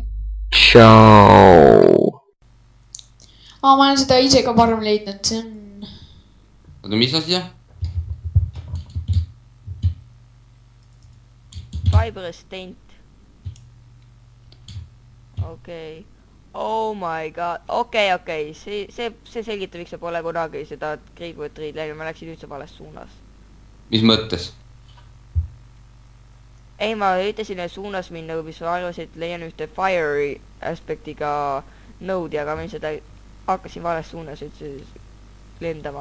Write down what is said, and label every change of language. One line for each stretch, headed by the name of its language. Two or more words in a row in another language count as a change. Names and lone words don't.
Estonian: Tšau. Ma olen seda ise ka varem leidnud, see on... Oota, mis asja? Fiberrestant. Okei.
English: Oh my god.
Estonian: Okei. See selgitab, miks sa pole kunagi seda Greatwood Tree'd läinud. Ma läksin üldse vales suunas. Mis mõttes? Ei, ma ütlesin suunas minna, mis ma arvasin, et leian ühte Fire aspektiga node'i, aga ma seda hakkasin vales suunas üldse lendama.